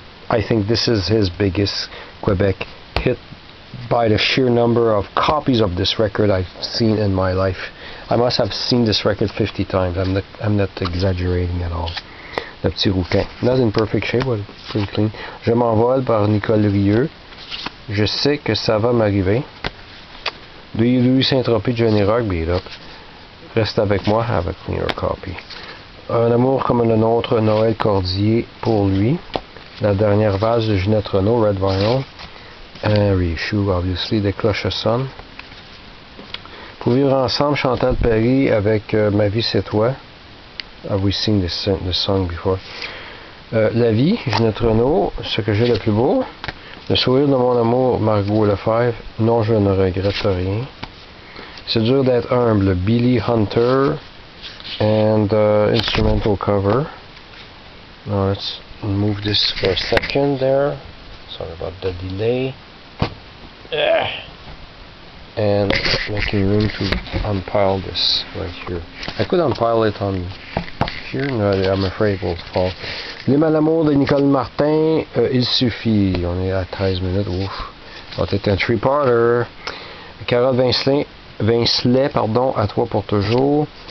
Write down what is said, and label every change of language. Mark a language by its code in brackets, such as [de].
[en] I think this is his biggest Quebec hit by the sheer number of copies of this record I've seen in my life. I must have seen this record 50 times. I'm not exaggerating at all. Le Petit Rouquin. Not in perfect shape, but pretty clean. [fr] Je m'envole par Nicole Rieu. Je sais que ça va m'arriver. [en] Louis Saint-Tropez, Johnny Rock, Beat Up. Reste avec moi, have a cleaner copy. [fr] Un amour comme le nôtre, Noël Cordier, pour lui. La dernière vase de Ginette Renault, Red Vinyl. Un reissue, obviously, des Cloches sonnent. Pour vivre ensemble, Chantal Perry avec Ma vie c'est toi. [en] Have we seen this song before? [fr] La vie, Ginette Renault, Ce que j'ai le plus beau. Le sourire de mon amour, Margot Lefebvre. Non, je ne regrette rien. C'est dur d'être humble, Billy Hunter. [en] And instrumental cover. Now let's move this for a second there. Sorry about the delay. And making room to unpile this right here. I could unpile it on here. No, I'm afraid it will fall. [fr] Les Malamours de Nicole Martin. Il suffit. On est à 13 minutes. Ouf. Ça va être un three-parter. Carole Vincelet, pardon, À toi pour toujours.